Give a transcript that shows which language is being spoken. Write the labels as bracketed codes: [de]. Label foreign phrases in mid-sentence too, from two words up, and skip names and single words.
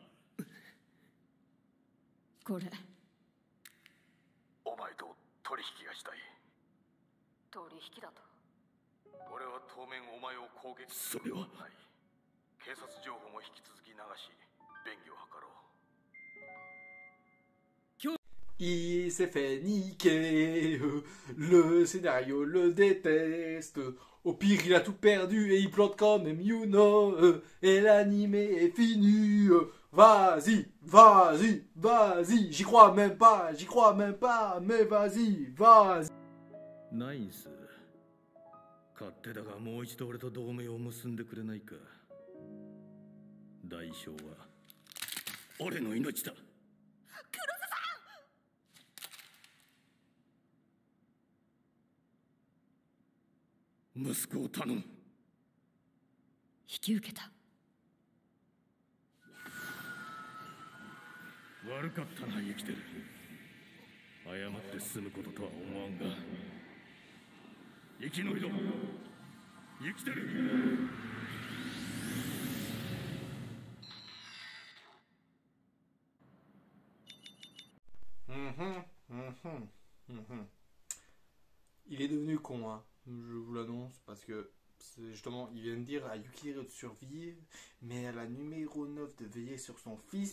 [ja] これお前と取引がしたい。取引だと。俺は当面お前を攻撃する。それははい。警察情報も引き続き流し、便宜を図ろう。 [fr] Il s'est fait niquer, le scénario le déteste, au pire il a tout perdu et il plante quand même Yuno, et l'animé est fini, vas-y, j'y crois même pas, mais vas-y. [ja] ナインス、勝手だがもう一度俺と同盟を結んでくれないか。代償は俺の命だ。息子を頼む。引き受けた。悪かったな生きてる。謝って済むこととは思わんが、生き延びろ生きてる。 [fr] Il est devenu con, hein. Je vous l'annonce, parce que justement, il vient de dire à Yukiteru de survivre, mais à la numéro 9 de veiller sur son fils.